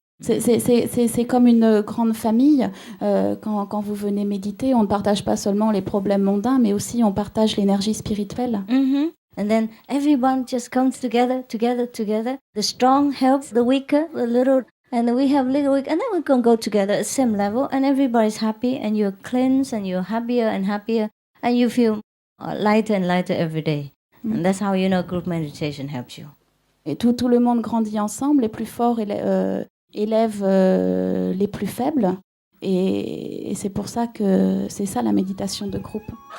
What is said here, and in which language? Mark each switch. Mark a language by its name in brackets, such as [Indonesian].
[French] C'est comme une grande famille. Quand vous venez méditer, on ne partage pas seulement les problèmes mondains, mais aussi on partage l'énergie spirituelle. [English] And then everyone just comes together. The strong helps the weaker, the little, and then we have little weak, and then we can go together at the same level, and everybody's happy, and you're cleansed, and you're happier and happier, and you feel lighter and lighter every day. And that's how group meditation helps you. [French] Et tout le monde grandit ensemble, les plus forts élèvent les plus faibles, et c'est pour ça que c'est ça la méditation de groupe.